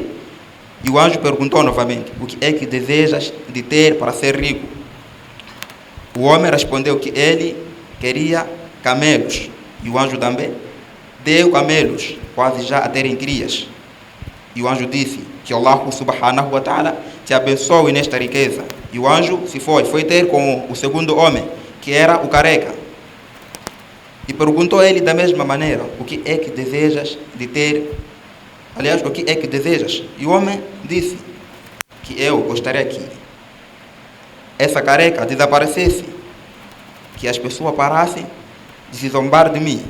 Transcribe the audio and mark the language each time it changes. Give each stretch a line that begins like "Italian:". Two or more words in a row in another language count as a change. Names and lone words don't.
Portuguese: E o anjo perguntou novamente: o que é que desejas de ter para ser rico? O homem respondeu que ele queria camelos. E o anjo também deu camelos, quase já a terem crias. E o anjo disse que Allah
Arabic: سبحانه وتعالى
Portuguese: te abençoe nesta riqueza. E o anjo se foi ter com o segundo homem, que era o careca. E perguntou a ele da mesma maneira: o que é que desejas de ter? Aliás, o que é que desejas? E o homem disse que eu gostaria que essa careca desaparecesse, que as pessoas parassem de se zombar de mim.